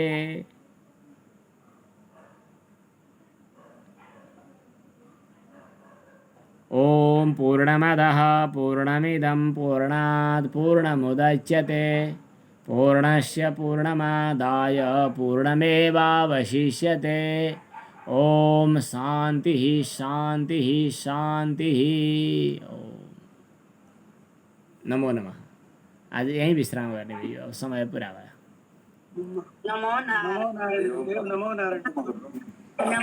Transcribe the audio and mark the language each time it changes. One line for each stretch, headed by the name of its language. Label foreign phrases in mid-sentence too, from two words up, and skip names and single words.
Sanskrit: ओम पूर्णमदः पूर्णमिदं पूर्णात् पूर्णमुदच्यते पूर्णस्य पूर्णमादाय पूर्णमेवावशिष्यते। ओम शांति शांति शांति। ओम नमो नमः।
Nepali: आज यहीं विश्राम गर्ने भयो, अब समय पुरा भयो।
Sanskrit: नमो नारायण। नमो नारायण।